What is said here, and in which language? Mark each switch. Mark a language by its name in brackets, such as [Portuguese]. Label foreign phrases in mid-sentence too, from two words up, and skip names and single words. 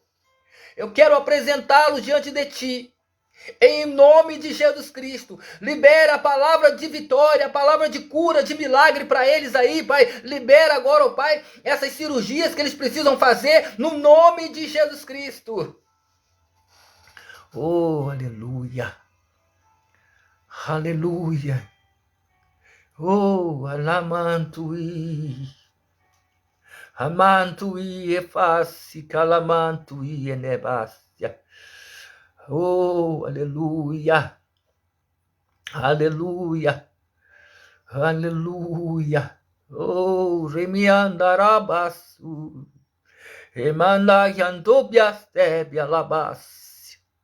[Portuguese] Eu quero apresentá-los diante de Ti. Em nome de Jesus Cristo, libera a palavra de vitória, a palavra de cura, de milagre para eles aí, Pai. Libera agora, ó Pai, essas cirurgias que eles precisam fazer no nome de Jesus Cristo. Oh, aleluia. Aleluia. Oh, alamantui. Amantui efasi, calamantui enebácia. Oh, aleluia, aleluia, aleluia. Oh, remiandarabasu, remandayantobiastebia-labas.